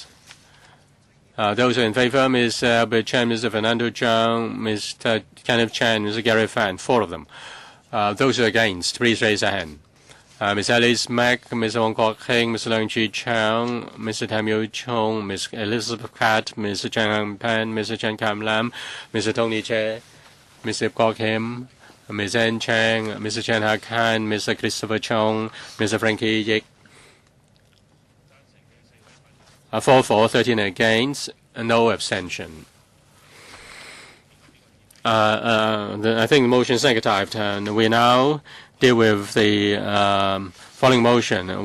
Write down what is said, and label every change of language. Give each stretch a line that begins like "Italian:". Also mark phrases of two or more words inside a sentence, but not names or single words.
English: Those in favor, Ms. Albert Chan, Mr. Fernando Cheung, Mr. Kenneth Chan, Mr. Gary Fan, 4 of them. Those who are against, please raise their hand. Ms. Alice Mack, Mr. Wong Kok Heng, Mr. Leung Chi Chang, Mr. Tam Yu Chung, Ms. Elizabeth Kat, Mr. Chen Hang Pan, Mr. Chen Kam Lam, Mr. Tony Che, Mr. Kok Him, Ms. Ann Chang, Mr. Chen Ha Kan, Mr. Christopher Chong, Mr. Frankie Yik. 4 for, 13 against, no abstention. I think the motion is negatived, and we now deal with the following motion.